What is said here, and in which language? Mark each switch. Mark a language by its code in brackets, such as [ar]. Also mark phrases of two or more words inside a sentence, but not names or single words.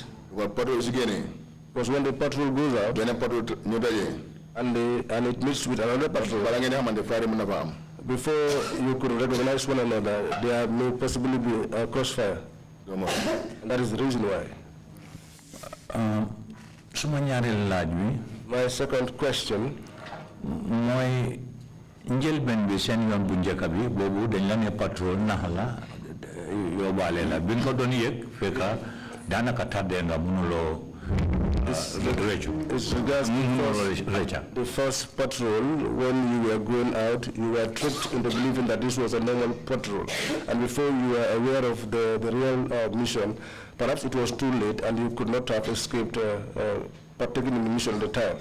[en] Because when the patrol goes out, and it meets with another patrol, before you could recognize one another, there may possibly be a crossfire. And that is the reason why. My second question, [wo] my njëlbeen bi seen yoon bu njëkk bi boobu dañ la ne patrol naxala yóbbaale la bi nga ko doon yëg fekk daanaka tardé nga mënuloo [en] the first patrol, when you were going out, you were tricked into believing that this was a normal patrol. And before you were aware of the real mission, perhaps it was too late and you could not have escaped partaking in the mission at the time.